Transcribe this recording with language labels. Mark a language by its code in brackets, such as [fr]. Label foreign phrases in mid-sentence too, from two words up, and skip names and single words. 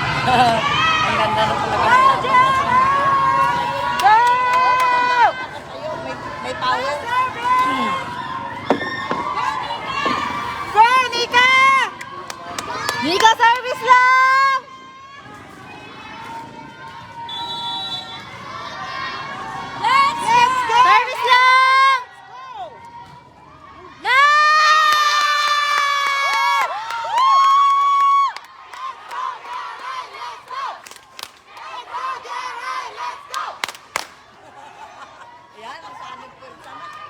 [tl] Ang ganda na talaga. Go! May power. Go, Nika! Nika, service lang! [en] Let's go! [tl] Service lang! Yan, ang sanib ko sama.